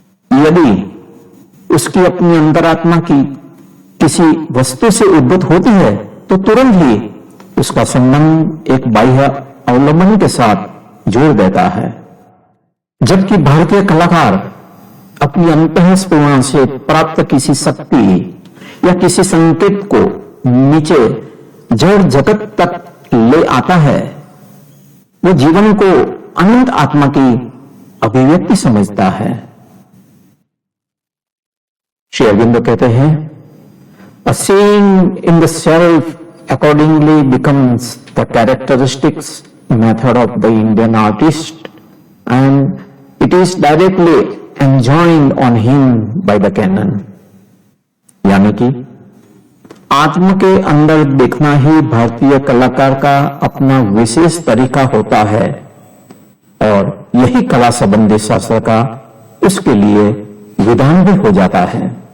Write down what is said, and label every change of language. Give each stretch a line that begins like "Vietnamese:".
Hindi: यदि उसकी अपनी अंतरात्मा की किसी वस्तु से उद्भूत होती है तो तुरंत ही उसका संबंध एक बाह्य अवलंबन के साथ जोड़ देता है, जबकि भारतीय कलाकार अपनी अंतःस्फुरणा से प्राप्त किसी शक्ति या किसी संकेत को नीचे जड़ जगत तक ले आता है, वो जीवन को अनंत आत्मा की अभिव्यक्ति समझता है। श्री अरविंद कहते हैं,
English: A seeing in the self accordingly becomes the characteristics method of the Indian artist, and it is directly enjoined on him by the canon।
Hindi: यानी कि आत्म के अंदर देखना ही भारतीय कलाकार का अपना विशेष तरीका होता है, और यही कला संबंधी शास्त्र का उसके लिए विधान भी हो जाता है।